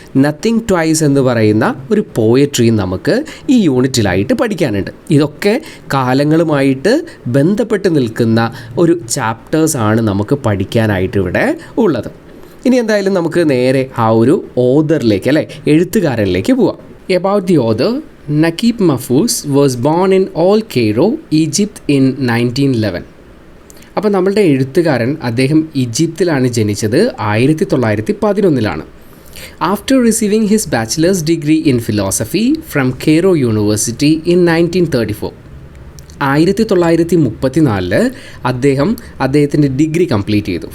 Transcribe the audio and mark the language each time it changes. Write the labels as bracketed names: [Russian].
[Malayalam] Nothing twice എന്ന് പറയുന്ന ഒരു പോയട്രിയും നമുക്ക് ഈ യൂണിറ്റിലായിട്ട് പഠിക്കാനുണ്ട്. ഇതൊക്കെ കാലങ്ങളുമായിട്ട് ബന്ധപ്പെട്ട് നിൽക്കുന്ന ഒരു ചാപ്റ്റേഴ്സാണ് നമുക്ക് പഠിക്കാനായിട്ട് ഇവിടെ ഉള്ളത്. ഇനി എന്തായാലും നമുക്ക് നേരെ ആ ഒരു ഓഥറിലേക്ക് അല്ലേ, എഴുത്തുകാരനിലേക്ക് പോവാം. [English] About the author, Naqib Mahfouz was born in Al Cairo, Egypt in 1911. [Malayalam] അപ്പോൾ നമ്മളുടെ എഴുത്തുകാരൻ അദ്ദേഹം ഈജിപ്തിലാണ് ജനിച്ചത്, 1911. [English] After receiving his bachelor's degree in philosophy from Cairo university ഇൻ 1934. [Malayalam] 1934 അദ്ദേഹത്തിൻ്റെ ഡിഗ്രി കംപ്ലീറ്റ് ചെയ്തു.